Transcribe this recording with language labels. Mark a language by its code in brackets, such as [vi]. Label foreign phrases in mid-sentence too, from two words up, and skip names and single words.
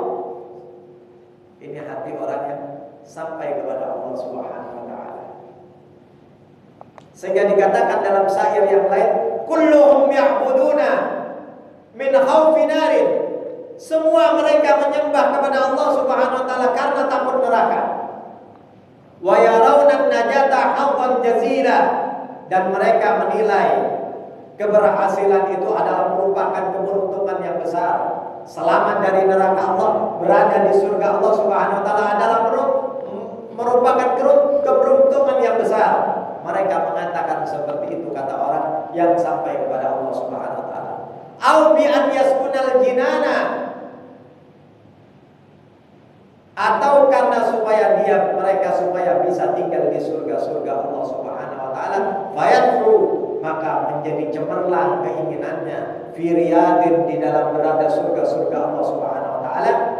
[id] Ini hati orang yang sampai kepada Allah [ar] سبحانه وتعالى. [id] Sehingga dikatakan dalam syair yang lain, [ar] كلهم يعبدون من خوف نار. [id] Semua mereka menyembah kepada Allah [ar] سبحانه وتعالى [id] karena takut neraka. [ar] ويرون النجاة حقا جزيلا, [id] dan mereka menilai keberhasilan itu adalah merupakan keberuntungan yang besar. Selamat dari neraka Allah, berada di surga Allah [ar] سبحانه وتعالى [id] adalah merupakan keberuntungan yang besar. Mereka mengatakan seperti itu, kata orang yang sampai kepada Allah [ar] سبحانه وتعالى. أو ب أن يسكنوا الجنان, [id] atau karena supaya mereka bisa tinggal di surga-surga Allah [ar] سبحانه وتعالى. [id] Fayadhu, maka menjadi cemerlang keinginannya, firiyadin, di dalam berada surga-surga Allah [ar] سبحانه وتعالى.